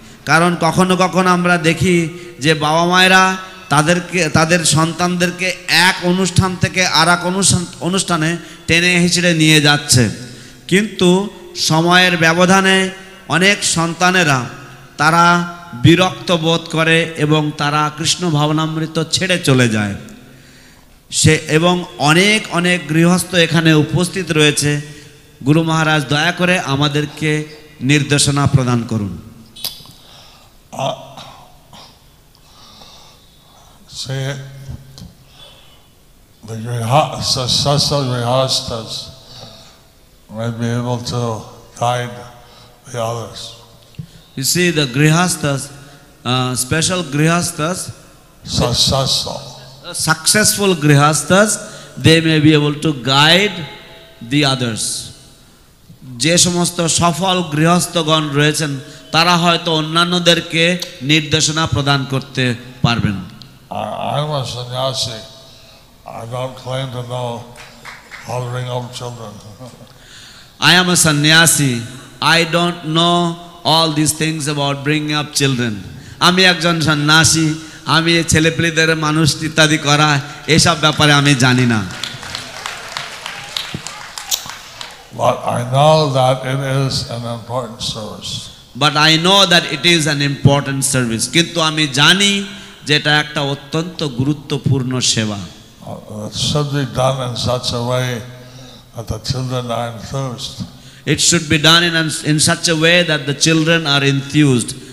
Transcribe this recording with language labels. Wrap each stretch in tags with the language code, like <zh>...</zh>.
<bn>কারণ কখনো কখনো আমরা দেখি যে বাবা মায়েরা তাদের সন্তানদেরকে এক অনুষ্ঠান থেকে আর এক অনুষ্ঠানে টেনে হিঁচড়ে নিয়ে যাচ্ছে, কিন্তু সময়ের ব্যবধানে অনেক সন্তানেরা তারা বিরক্ত বোধ করে এবং তারা কৃষ্ণ ভাবনামৃত ছেড়ে চলে যায়। এবং অনেক অনেক গৃহস্থ এখানে উপস্থিত রয়েছে। গুরু মহারাজ দয়া করে আমাদেরকে নির্দেশনা প্রদান করুন।</bn> <en>See, the successful grihasthas may be able to guide the others. You see, the grihasthas, special grihasthas, Successful. successful grihasthas they may be able to guide the others.</en> <bn>যে সমস্ত সফল গৃহস্থগণ রয়েছেন তারা হয়তো অন্যান্যদেরকে নির্দেশনা প্রদান করতে পারবেন।</bn> <en>I'm a sannyasi. I don't claim to know how to bring up children. I am a sannyasi. I don't know all these things about bringing up children.</en> <bn>আমি একজন সন্ন্যাসী, আমি ছেলেপেলেদের মানুষ ইত্যাদি করা এসব ব্যাপারে আমি জানি না।</bn> <en>But I know that it is an important service. But I know that it is an important service.</en> <bn>কিন্তু আমি জানি যে এটা একটা অত্যন্ত গুরুত্বপূর্ণ সেবা।</bn> <en>It should be done in such a way that the children are enthused. It should be done in such a way that the children are enthused.</en>